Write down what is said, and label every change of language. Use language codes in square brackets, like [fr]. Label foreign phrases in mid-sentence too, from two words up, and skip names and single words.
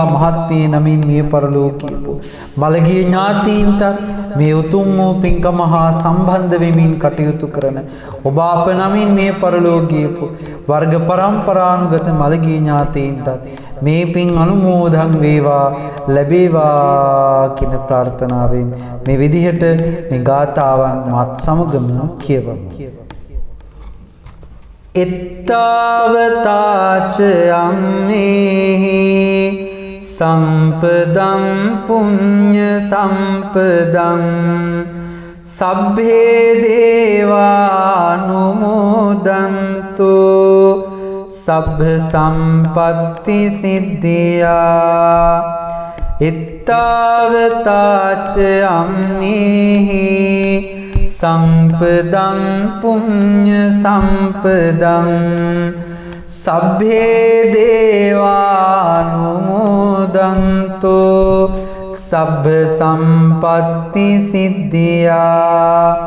[si] මහත්මිය නමින් මිය පරලෝකීය මළගිය ඥාතීන්ට මේ උතුම් වූ පින්කම හා සම්බන්ධ වෙමින් කටයුතු කරන ඔබ අප නමින් මිය පරලෝකීය වර්ග පරම්පරානුගත මළගිය ඥාතීන්ට මේ පින් අනුමෝදන් වේවා ලැබේවා කියන ප්‍රාර්ථනාවෙන් මේ විදිහට මේ ගාථාවන් මාත් සමගම කියවමු. [pi] එත්තාවතාච අම්මේහි සම්පදං පුඤ්ඤ සම්පදං සබ්බේ දේවානුමෝදන්තු සබ්බ සම්පත්ති සිද්ධියා. එත්තාවතාච අම්මේහි සම්පදං පුඤ්ඤ සම්පදං සබ්බේ දේවානුමෝදන්තු සබ්බ සම්පත්ති සිද්ධියා.